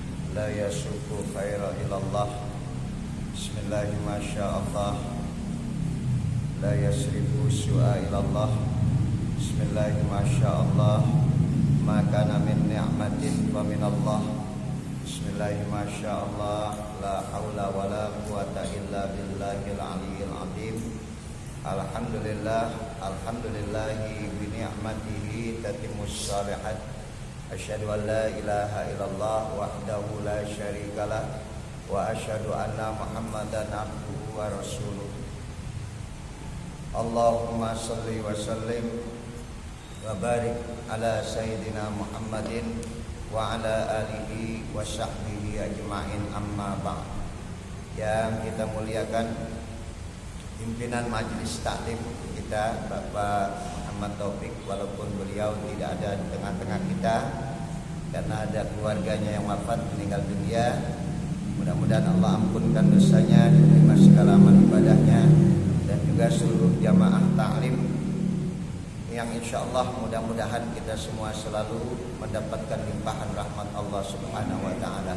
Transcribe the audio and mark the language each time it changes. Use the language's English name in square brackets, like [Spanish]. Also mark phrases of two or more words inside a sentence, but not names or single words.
[Arabic] لا يسوق الخير إلا الله. بسم الله ما شاء الله. لا يصرف السوء إلا الله. بسم الله ما شاء الله. ما كان من نعمة فمن الله. بسم الله ما شاء الله. لا حول ولا قوة إلا بالله العلي العظيم. الحمد لله، الحمد لله بنعمته تتم الصالحات. أشهد أن لا إله إلا الله وحده لا شريك له وأشهد أن محمدا عبده ورسوله. اللهم صل وسلم وبارك على سيدنا محمد وعلى آله وصحبه أجمعين، أما بعد. [Indonesian] Yang kita muliakan pimpinan majelis taklim kita, Bapak Muhammad Taufik, walaupun beliau tidak ada di tengah-tengah kita karena ada keluarganya yang wafat meninggal dunia. Mudah-mudahan Allah ampunkan dosanya, diterima segala amal ibadahnya, dan juga seluruh jamaah taklim yang insyaallah mudah-mudahan kita semua selalu mendapatkan limpahan rahmat Allah [Arabic] سبحانه وتعالى.